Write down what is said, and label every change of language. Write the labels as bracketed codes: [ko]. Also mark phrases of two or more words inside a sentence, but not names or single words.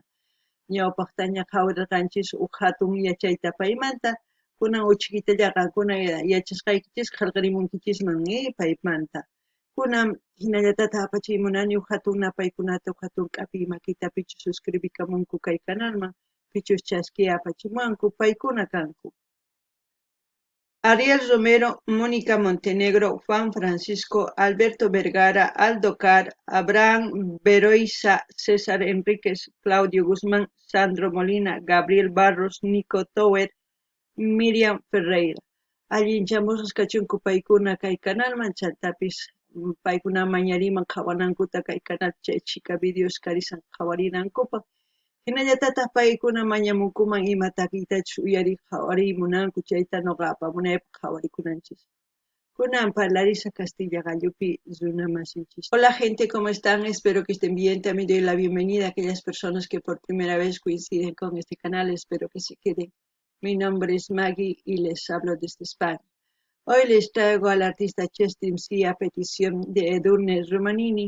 [qu] Ñawpaqtaña qhawirirqanchis huk hatun yachayta paymanta, kunan uchikitalla qankuna yachasqaykichis qillqarimunkichisman paymanta. Kunan hinallatataq apachiymunani huk hatun napaykunata huk hatun k'api makita pichus suscribikamunku kay canalman, pichus chasquiy apachimuwanku paykuna kanku. Ariel Romero, Mónica Montenegro, Juan Francisco, Alberto Vergara, Aldo Car, Abraham Beroiza, César Enríquez, Claudio Guzmán, Sandro Molina, Gabriel Barros, Nico Tower, Miriam Ferreira. Allinchamusas kachunku paykuna kay canalman chantapis paykuna mañariman qhawanankuta kay canal chay chica videos karisan qhawarinankupak. Hinallatataq paykuna mañamunkuman ima takiytachus uyariq qhawarimunanku chayta ñuqa apamunaypaq qhawarikunanchis. Kunan parlarisa Castilla gallupi runamasinchis. [es] Hola gente, ¿cómo están? Espero que estén bien. También doy la bienvenida a aquellas personas que por primera vez coinciden con este canal. Espero que se queden. Mi nombre es Maggie y les hablo desde España. Hoy les traigo al artista Chestim C a petición de Edurne Romanini.